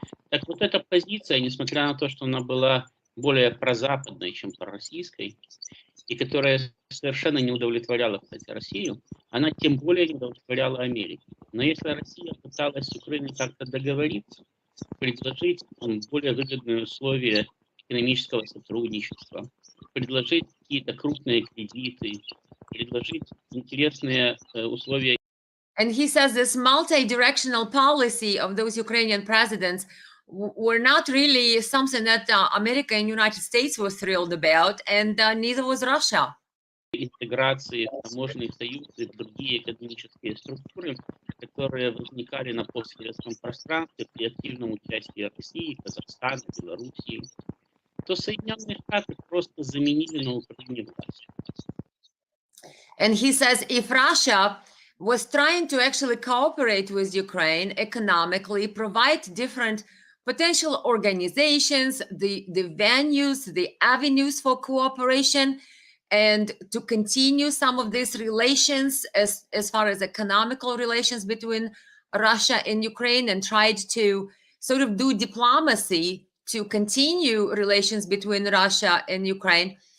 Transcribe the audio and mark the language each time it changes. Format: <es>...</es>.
<ru>Так вот эта позиция, несмотря на то, что она была более прозападной, чем пророссийской, и которая совершенно не удовлетворяла, кстати, Россию, она тем более не удовлетворяла Америку. Но если Россия пыталась с Украиной как-то договориться, предложить более выгодные условия экономического сотрудничества, предложить какие-то крупные кредиты, предложить интересные условия.</ru> <en>And he says this multi-directional policy of those Ukrainian presidents were not really something that America and United States were thrilled about, and neither was Russia.</en> <ru>Интеграции в таможенные союзы и другие экономические структуры, которые возникали на постсоветском пространстве при активном участии России, Казахстана, Белоруссии, то Соединенные Штаты просто заменили на Украине власть.</ru> <en>And he says if Russia was trying to actually cooperate with Ukraine economically, provide different potential organizations, the venues, the avenues for cooperation, and to continue some of these relations as far as economical relations between Russia and Ukraine, and tried to sort of do diplomacy to continue relations between Russia and Ukraine.</en>